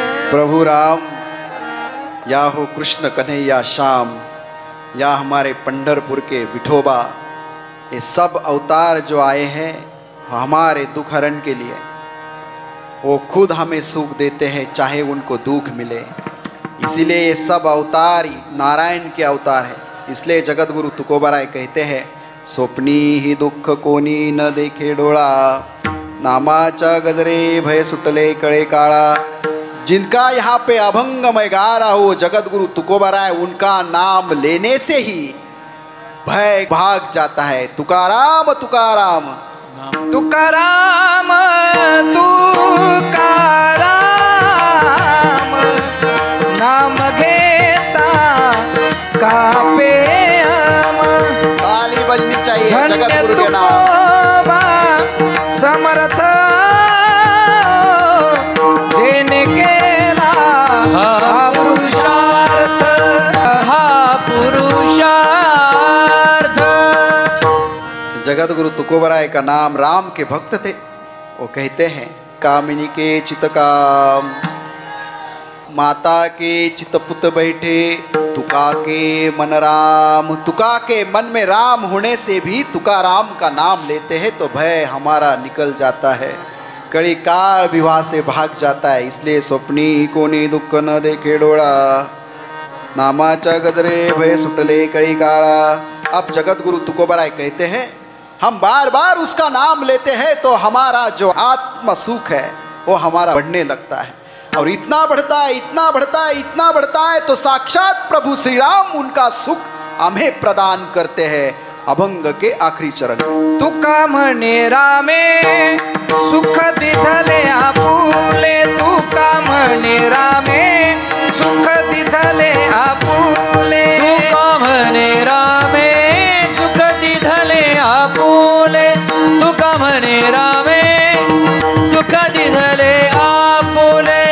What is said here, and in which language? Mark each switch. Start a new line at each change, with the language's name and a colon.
Hindi: प्रभु राम या हो कृष्ण कन्हैया श्याम, या हमारे पंढरपुर के विठोबा, ये सब अवतार जो आए हैं हमारे दुख हरण के लिए, वो खुद हमें सुख देते हैं चाहे उनको दुख मिले। इसीलिए ये सब अवतार ही नारायण के अवतार है। इसलिए जगत गुरु तुकोबाराय कहते हैं,
Marathi: स्वप्नी ही दुःख कोणी न देखे डोळा, नामाचा गजरे भय सुटले कळे काळा।
Hindi: जिनका यहाँ पे अभंग मैं गा रहा हूँ जगत गुरु तुकोबाराय, उनका नाम लेने से ही भय भाग जाता है।
Marathi: तुकाराम तुकाराम तुकाराम तुकाराम, नाम घेता कापे हम।
Hindi: ताली बजनी चाहिए जगत धन्य गुरु के नाम।
Marathi: तुकोबा समर्थ, जेने केला हा पुरुषार्थ, हा पुरुषार्थ।
Hindi: जगत गुरु तुकोबाराय का नाम राम के भक्त थे। वो कहते हैं, कामिनी के चित काम, माता के चितपुत बैठे, तुका के मन राम। तुका के मन में राम होने से भी तुकाराम का नाम लेते हैं तो भय हमारा निकल जाता है, कड़ी काल विवाह से भाग जाता है।
Marathi: इसलिए स्वप्नी कोणी दुःख न देखे डोळा, नामाचा गजरे भय सुटले कड़ी काळा।
Hindi: अब जगत गुरु तुकोबाराय कहते हैं, हम बार बार उसका नाम लेते हैं तो हमारा जो आत्म सुख है वो हमारा बढ़ने लगता है, और इतना बढ़ता है, इतना बढ़ता है, इतना बढ़ता है तो साक्षात प्रभु श्री राम उनका सुख हमें प्रदान करते हैं अभंग के आखिरी चरण में।
Marathi: तुका म्हणे रामे सुख दिधले आपुले, तुका म्हणे रामे सुख दिधले आपुले, तुका म्हणे रामे सुख दिधले आपुले, तुका म्हणे रामे सुख दिधले आपुले।